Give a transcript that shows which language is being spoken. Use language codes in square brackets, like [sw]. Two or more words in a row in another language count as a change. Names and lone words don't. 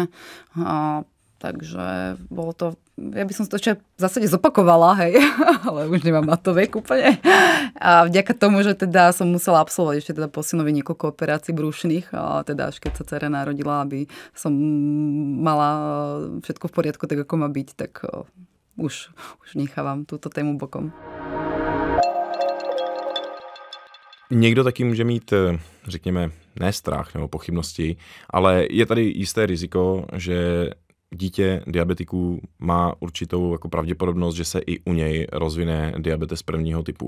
[sk] Takže bolo to, ja by som to ešte v zásade zopakovala, hej, ale už nemám na to vek úplne. A vďaka tomu, že teda som musela absolvovať ešte teda po synovi niekoľko operácií brúšnych, a teda až keď sa dcera narodila, aby som mala všetko v poriadku, tak ako má byť, tak už nechávam túto tému bokom. [cs] Někdo taky může mít, řekněme, ne strach nebo pochybnosti, ale je tady jisté riziko, že dítě diabetiků má určitou jako pravděpodobnost, že se i u něj rozvine diabetes prvního typu.